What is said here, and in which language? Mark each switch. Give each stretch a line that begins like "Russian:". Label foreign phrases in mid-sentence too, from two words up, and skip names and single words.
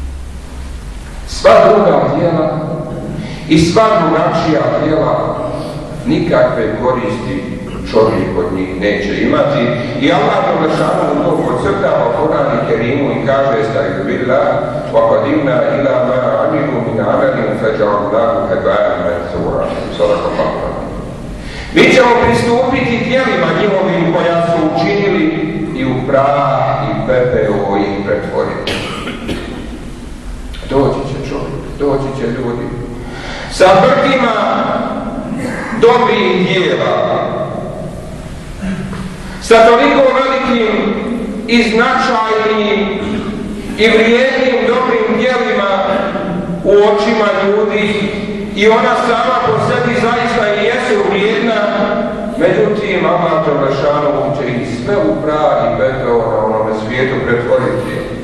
Bosnian: Sva druga djela i sva drugačija djela nikakve koristi čovjek od njih neće imati. I Allah Đelešanu to podcrtava u Kur'anu Kerimu i kaže
Arabic: أستغفر الله وقدمنا إلى ما عملوا من عمل فجعلناه هباء منثورا. صدق الله العظيم.
Bosnian: Mi ćemo pristupiti djelima njihovim koja su učinili i u prah i pepeo ih pretvoriti. Doći će čovjek, doći će ljudi sa brkima dobrih djela, sa toliko velikim i značajnim i vrijednim dobrim djelima u očima ljudi i ona sama po sebi zaista i jesu vrijedna, međutim Allah Đelešanu će ih sve u prah i pepeo na onome svijetu pretvoriti.